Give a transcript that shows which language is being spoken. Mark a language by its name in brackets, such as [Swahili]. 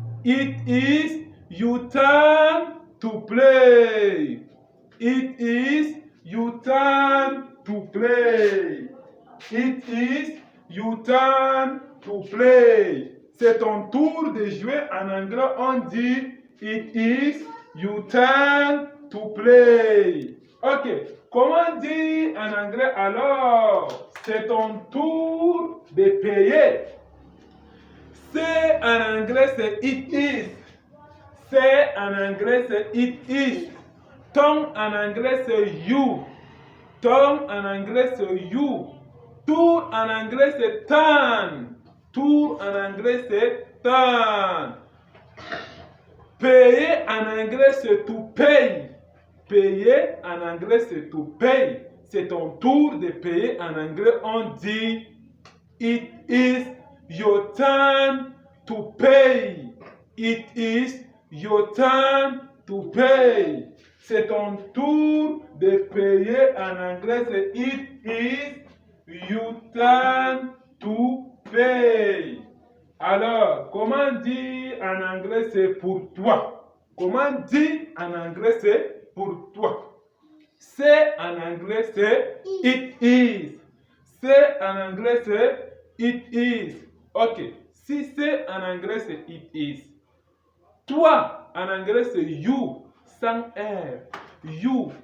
[English] It is your turn to play. It is your turn to play. It is your turn to play. [French] C'est ton tour de jouer en anglais. On dit [English] it is your turn to play. Ok. [French] Comment dire en anglais alors? C'est ton tour de payer. C'est en anglais, c'est [English] it is. [French] C'est en anglais, c'est it is. Ton en anglais, c'est you. Ton en anglais, c'est you. Tour en anglais, c'est turn. Tour en anglais, c'est turn. Payer en anglais, c'est [English] to pay. [French] Payer en anglais, c'est to pay. C'est ton tour de payer en anglais. On dit [English] it is your turn to pay. It is your turn to pay. [French] C'est ton tour de payer en anglais. C'est [English] it is your turn to pay. [French] Alors, comment dire en anglais c'est pour toi? Comment dire en anglais c'est pour toi? C'est en anglais c'est [English] it is. [French] C'est en anglais c'est [English] it is. [French] Ok. Si c'est en anglais c'est [English] it is. [French] Toi en anglais c'est you sans R. You.